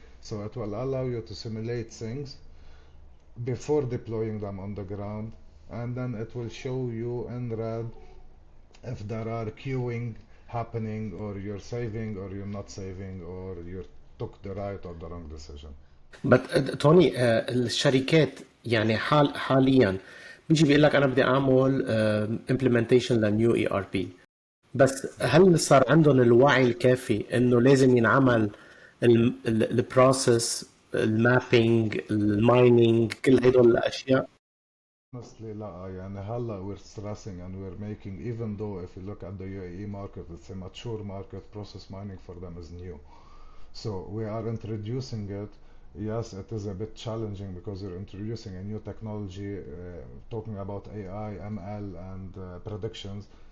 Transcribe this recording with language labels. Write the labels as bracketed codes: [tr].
[en] So it will allow you to simulate things before deploying them on the ground, and then it will show you in red if there are queuing happening, or you're saving or you're not saving, or you took the right or the wrong decision. [ar] But توني الشركات يعني حاليا بيجي بيقول لك انا بدي اعمل implementation لنيو اي ار بي، بس هل صار عندهم الوعي الكافي انه لازم ينعمل البروسيس المابينج المايننج كل هدول الاشياء؟ [en] Honestly, [ar] لا يعني هلا [en] we're stressing and we're making, even though if you look at the UAE market, it's a mature market, process mining for them is new. So we are introducing it. Yes, it is a bit challenging because you're introducing a new technology, talking about AI, ML, and predictions.